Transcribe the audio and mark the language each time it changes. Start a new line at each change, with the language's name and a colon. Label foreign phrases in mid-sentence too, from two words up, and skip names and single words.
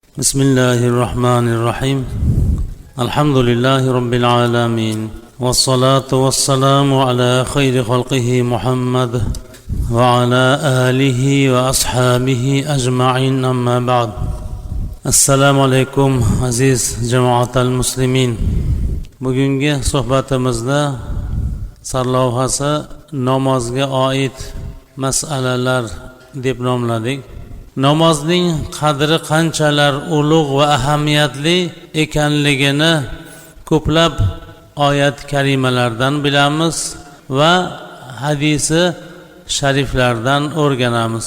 Arabic: بسم الله الرحمن الرحيم الحمد لله رب العالمين والصلاة والسلام على خير خلقه محمد وعلى آله وأصحابه أجمعين أما بعد السلام عليكم عزيز جماعة المسلمين.
Uzbek: Bugungi suhbatimizda sarlavhasi namozga oid masalalar deb nomladik. Namozning qadri qanchalar ulug' va ahamiyatli ekanligini ko'plab oyat karimalardan bilamiz va hadisi shariflardan o'rganamiz.